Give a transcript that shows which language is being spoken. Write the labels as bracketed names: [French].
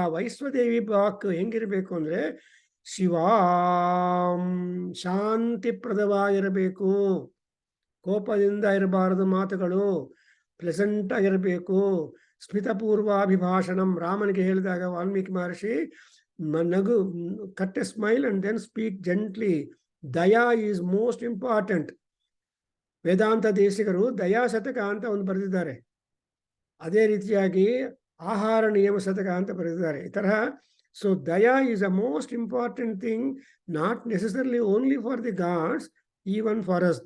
[Kannada] ಆ ವೈಶ್ವದೇವಿ ವಾಕ್ ಹೆಂಗಿರಬೇಕು ಅಂದರೆ ಶಿವಾಂ, ಶಾಂತಿಪ್ರದವಾಗಿರಬೇಕು, ಕೋಪದಿಂದ ಇರಬಾರದು ಮಾತುಗಳು, ಪ್ಲೆಸೆಂಟ್ ಆಗಿರಬೇಕು. ಸ್ಮಿತಪೂರ್ವಾಭಿಭಾಷಣಂ. ರಾಮನಿಗೆ ಹೇಳಿದಾಗ Valmiki Maharshi [English] Nagu, cut a smile and then speak gently. Daya is most important. [Kannada] ವೇದಾಂತ ದೇಶಿಕರು ದಯಾ ಶತಕ ಅಂತ ಒಂದು ಬರೆದಿದ್ದಾರೆ. ಅದೇ ರೀತಿಯಾಗಿ ಆಹಾರ ನಿಯಮ ಶತಕ ಅಂತ ಬರೆದಿದ್ದಾರೆ. ಈ ತರಹ [English] So daya is a most important thing, not necessarily only for the gods, even for us.